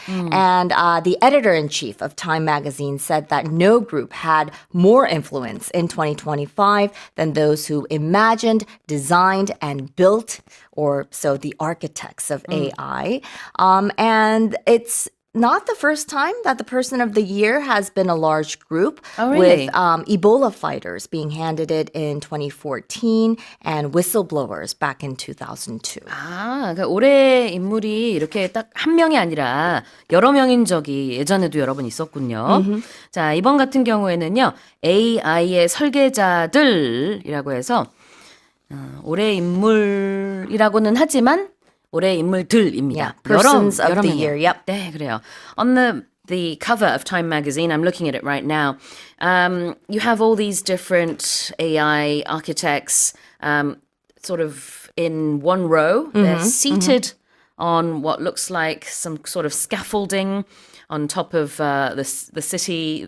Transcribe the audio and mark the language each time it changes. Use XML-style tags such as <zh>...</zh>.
<en>And the editor-in-chief of Time magazine said that no group had more influence in 2025 than those who imagined, designed, and built, or so the architects of AI. And it's not the first time that the Person of the Year has been a large group, Oh, really? with Ebola fighters being handed it in 2014 and whistleblowers back in 2002.</en> <ko>그러니까 올해 인물이 이렇게 딱 한 명이 아니라 여러 명인 적이 예전에도 여러 번 있었군요. 자, 이번 같은 경우에는요. AI의 설계자들이라고 해서 올해 인물이라고는 하지만 올해 인물들입니다.</ko> <en>Yeah, persons of the</en> <ko>명이에요.</ko> <en>year. Yep.</en> <ko>네, 그래요.</ko> <en>On the cover of Time magazine, I'm looking at it right now. You have all these different AI architects sort of in one row. They're seated on what looks like some sort of scaffolding on top of the city.</en>